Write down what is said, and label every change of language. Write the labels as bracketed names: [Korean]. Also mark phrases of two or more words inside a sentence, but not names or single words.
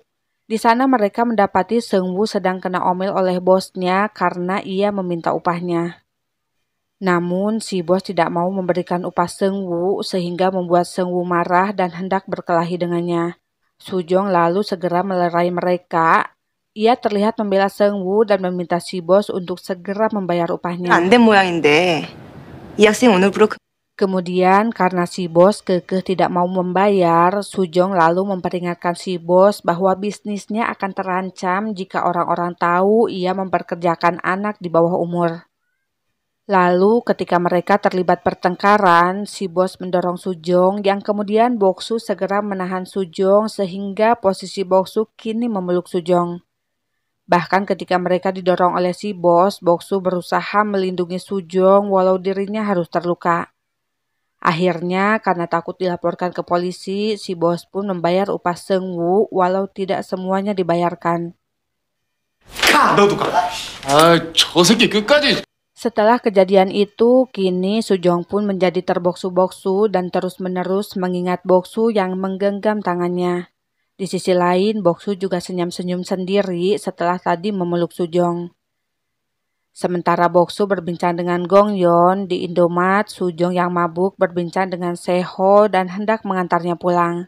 [Indonesian] Di sana mereka mendapati Seungwoo sedang kena omel oleh bosnya karena ia meminta upahnya. Namun si bos tidak mau memberikan upah Seungwoo sehingga membuat Seungwoo marah dan hendak berkelahi dengannya. Sujong lalu segera melerai mereka. Ia terlihat membela Seungwoo dan meminta si bos untuk segera membayar upahnya. [Korean] 안 된 모양인데 이 학생 오늘부로 [Indonesian] Kemudian karena si bos kekeh tidak mau membayar, Sujong lalu memperingatkan si bos bahwa bisnisnya akan terancam jika orang-orang tahu ia memperkerjakan anak di bawah umur. Lalu ketika mereka terlibat pertengkaran, si bos mendorong Sujong yang kemudian Boksu segera menahan Sujong sehingga posisi Boksu kini memeluk Sujong. Bahkan ketika mereka didorong oleh si bos, Boksu berusaha melindungi Sujong walau dirinya harus terluka. Akhirnya karena takut dilaporkan ke polisi, si bos pun membayar upah Seungwoo walau tidak semuanya dibayarkan. [Korean] 너도 가. 아, 저 새끼 끝까지. [Indonesian] Setelah kejadian itu, kini Sujong pun menjadi terboksu-boksu dan terus-menerus mengingat Boksu yang menggenggam tangannya. Di sisi lain, Boksu juga senyum-senyum sendiri setelah tadi memeluk Sujong. Sementara Boksu berbincang dengan Gongyeon di Indomaret, Sujong yang mabuk berbincang dengan Seho dan hendak mengantarnya pulang.